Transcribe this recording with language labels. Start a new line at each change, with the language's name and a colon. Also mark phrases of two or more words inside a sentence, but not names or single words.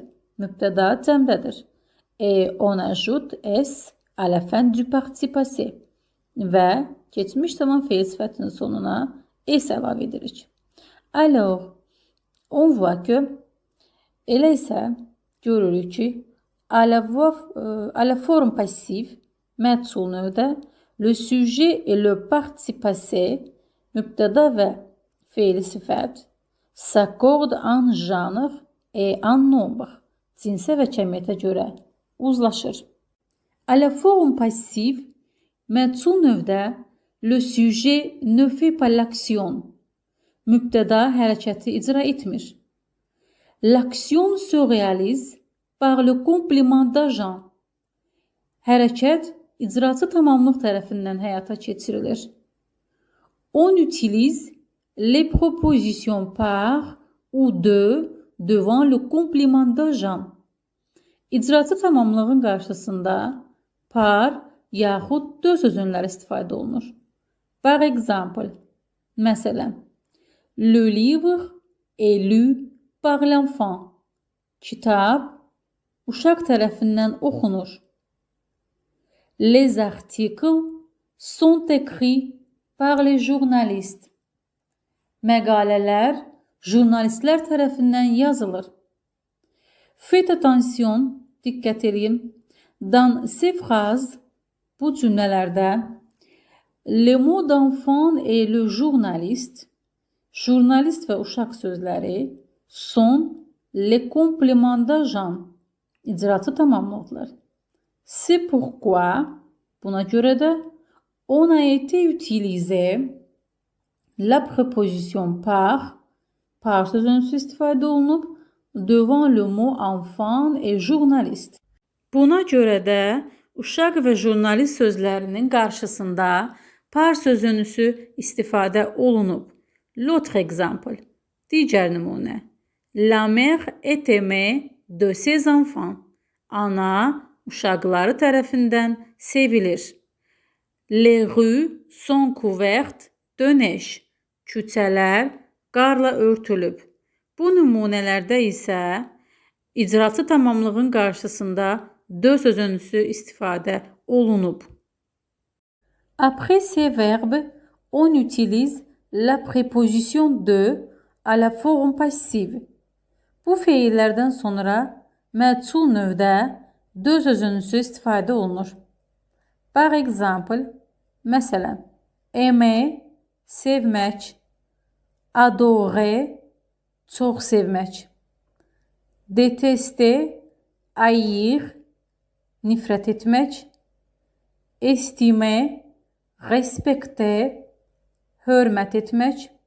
Azerbaijani: Mübtəda cəmdədir.
French: Et on ajoute s à la fin du parti passé.
Azerbaijani: Və keçmiş zaman feil sifətinin sonuna s əlavə edirik.
French: Alors, on voit que,
Azerbaijani: elə isə görürük ki,
French: à la forme passive,
Azerbaijani: məchul növdə,
French: le sujet et le parti passé,
Azerbaijani: mübtəda və feil sifət,
French: s'accorde en genre et en nombre.
Azerbaijani: Cinsə və kəmiyyətə görə uzlaşır.
French: À la forme passive,
Azerbaijani: məchul növdə,
French: le sujet ne fait pas l'action.
Azerbaijani: Mübtəda hərəkəti icra etmir.
French: L'action se réalise par le complément d'agent.
Azerbaijani: Hərəkət icraçı tamamlıq tərəfindən həyata keçirilir.
French: On utilise les propositions par ou de devant le complément d'agent.
Azerbaijani: İcraçı tamamlığın qarşısında par yaxud de sözünlər istifadə olunur.
French: Par exemple, məsələn, le livre est lu par l'enfant.
Azerbaijani: Kitab uşaq tərəfindən oxunur.
French: Les articles sont écrits par les journalistes.
Azerbaijani: Məqalələr jurnalistlər tərəfindən yazılır.
French: Faites attention,
Azerbaijani: dikkat edin.
French: Dans ces phrases,
Azerbaijani: bu cümlələrdə,
French: le mot d'enfant et le journaliste,
Azerbaijani: jurnalist və uşaq sözləri,
French: sont les compléments d'agent,
Azerbaijani: icraçı tamamlıqlar.
French: C'est pourquoi,
Azerbaijani: buna görə də,
French: on a été utilisé la préposition par
Azerbaijani: sözünüsü istifadə olunub,
French: devant le mot enfant et journaliste.
Azerbaijani: Buna görə də uşaq və jurnalist sözlərinin qarşısında par sözünüsü istifadə olunub.
French: L'autre exemple,
Azerbaijani: digər nümunə.
French: La mère est aimée de ses enfants.
Azerbaijani: Ana uşaqları tərəfindən sevilir.
French: Les rues sont couvertes de neige.
Azerbaijani: Küçələr qarla örtülüb. Bu nümunələrdə isə icraçı tamamlığın qarşısında de sözünüsü istifadə olunub.
French: Après ces verbes, on utilise la préposition de à la forme passive.
Azerbaijani: Bu feillərdən sonra məchul növdə de sözünüsü istifadə olunur.
French: Par exemple,
Azerbaijani: məsələn, aimer, sevmək, adorer, çox sevmək,
French: détester, haïr,
Azerbaijani: nifrət etmək,
French: estimer, respecter,
Azerbaijani: hörmət etmək,